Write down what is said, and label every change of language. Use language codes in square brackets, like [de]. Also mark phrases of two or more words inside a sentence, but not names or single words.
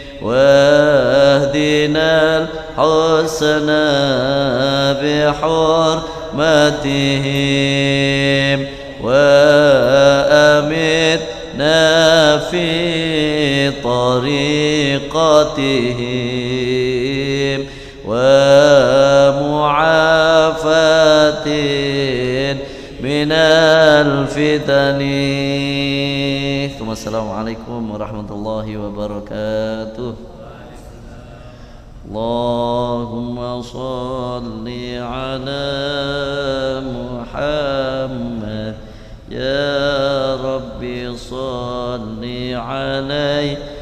[ar] واهدنا الحسنى بحرمتهم وأمتنا في طريقتهم ومعافاة من الفتن. السلام عليكم ورحمة الله وبركاته. اللهم صل على محمد يا ربي صل عليه